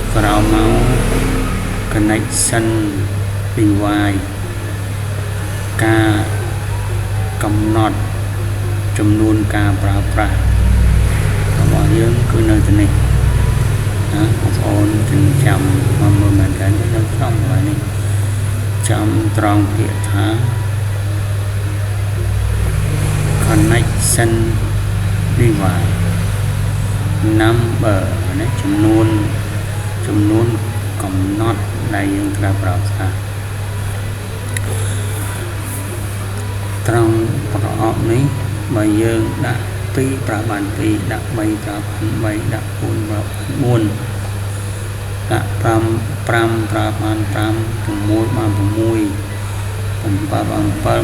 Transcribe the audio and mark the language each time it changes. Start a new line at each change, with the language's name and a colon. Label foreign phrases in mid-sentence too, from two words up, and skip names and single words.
Khmer: ក្រោមមក
English: connection device
Khmer: ការកំណត់ចំនួនការប្រើប្រាស់របស់យើងគឺនៅទីនេះណាបងប្អូនจึงចាំមកមើលមែនតើនៅក្នុងកន្លែងនេះចាំត្រង់ពាក្យថា
English: connection device number
Khmer: ណាចំនួនកំណត់ដែលយើងត្រូវប្រើប្រាស់ ត្រង់ប្រអប់នេះបើយើងដាក់2ប្រើបាន2ដាក់3ប្រើបាន3ដាក់4ប្រើបាន4ដាក់5ប្រើបាន5 6បាន6 7បាន7 8